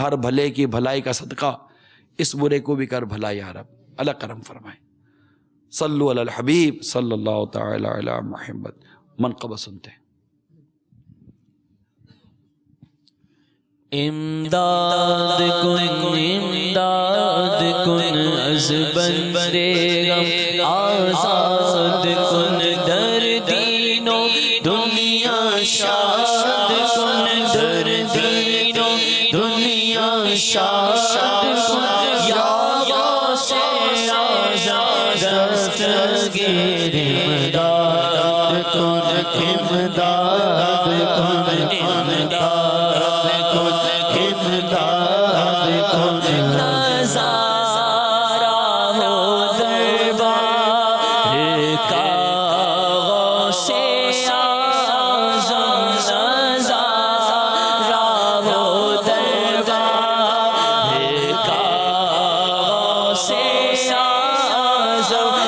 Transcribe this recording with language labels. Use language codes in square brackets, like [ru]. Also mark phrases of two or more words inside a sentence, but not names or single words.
[ur] ہر بھلے کی بھلائی کا صدقہ اس برے کو بھی کر بھلا یا رب. اللہ کرم فرمائے. [ar] صلو علی الحبیب صلی اللہ تعالی علی محمد. [ur] منقبہ سنتے ہیں. [fa] امداد کن از بندے غم آزاد کن، در دین و دنیا شاد کن، در دین و دنیا شاد کن. یا غوث اعظم دستگیر امداد کن، امداد کن، امداد [ur] نظارہ ہو دربار کا غوث اعظم، نظارہ ہو دربار کا غوث اعظم.